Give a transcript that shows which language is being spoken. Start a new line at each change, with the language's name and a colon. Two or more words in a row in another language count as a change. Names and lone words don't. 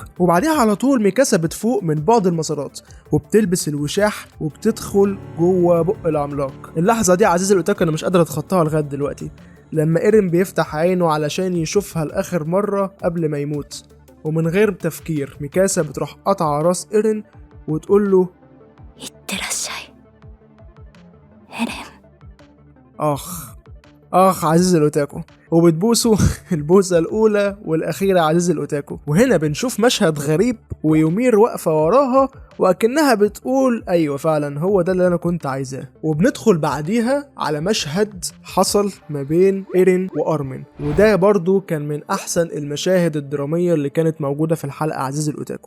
Arabic: وبعديها على طول ميكاسا بتفوق من بعض المسارات وبتلبس الوشاح وبتدخل جوه بق العملاق. اللحظة دي عزيزي الأوتاكو انا مش قادر اتخطاها لغاية دلوقتي، لما ايرين بيفتح عينه علشان يشوفها لاخر مرة قبل ما يموت، ومن غير تفكير ميكاسا بتروح قطع راس ايرين وتقول له
Japanese: いってらっしゃいエレン。
Arabic: اخ عزيز الاوتاكو، وبتبوسه البوسة الأولى والأخيرة عزيز الأوتاكو. وهنا بنشوف مشهد غريب ويومير واقفة وراها وأكنها بتقول أيوة فعلا هو ده اللي أنا كنت عايزاه. وبندخل بعديها على مشهد حصل ما بين إيرين وأرمين، وده برضو كان من أحسن المشاهد الدرامية اللي كانت موجودة في الحلقة عزيز الأوتاكو.